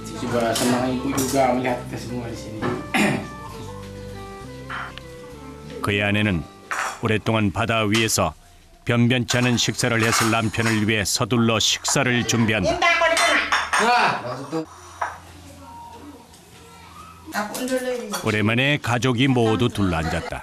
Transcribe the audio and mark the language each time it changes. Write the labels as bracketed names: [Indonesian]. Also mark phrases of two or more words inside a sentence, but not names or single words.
[Indonesian] juga senang ibu juga melihat kita semua di sini. [Korean] 그의 아내는 오랫동안 바다 위에서 변변치 않은 식사를 했을 남편을 위해 서둘러 식사를 준비한다. 오랜만에 가족이 모두 둘러앉았다.